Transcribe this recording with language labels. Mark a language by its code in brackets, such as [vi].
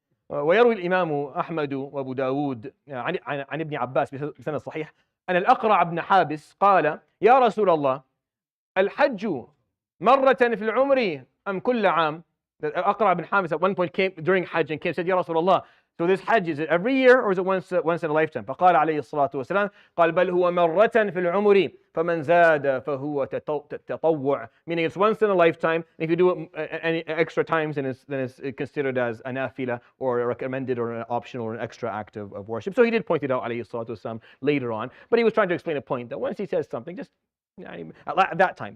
[ar] ويروي الإمام أحمد وأبو داود عن ابن عباس بسند صحيح أن الأقرع بن حابس قال يا رسول الله الحج مرة في العمر أم كل عام. [en] The Aqra bin Habis at one point came during Hajj and said, Ya Rasulullah, so this Hajj, is it every year or is it once in a lifetime? [ar] فقال عليه الصلاة والسلام قال بل هو مرة في العمر فمن زاد فهو تطوع. [en] Meaning it's once in a lifetime. If you do it any extra times, then it's considered as a nafila or a recommended or an optional or an extra act of worship. So he did point it out عليه الصلاة والسلام later on. But he was trying to explain a point that once he says something, just At that time.